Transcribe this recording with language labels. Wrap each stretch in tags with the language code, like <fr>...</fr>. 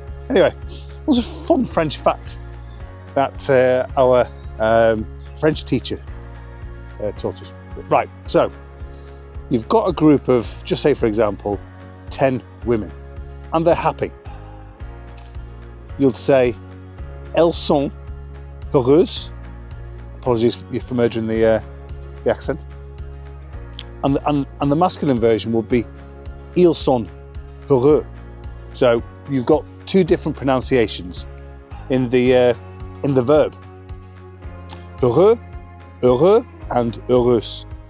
<en>Anyway, it was a fun French fact that our French teacher taught us. Right, so you've got a group of, just say for example, 10 women, and they're happy. You'll say,</en> <fr>elles sont heureuses.</fr> <en>Apologies for murdering the accent. And the masculine version would be</en> <fr>ils sont heureux.</fr> <en>So you've got two different pronunciations in the verb.</en> <fr>Heureux, heureux, and heureuse.</fr>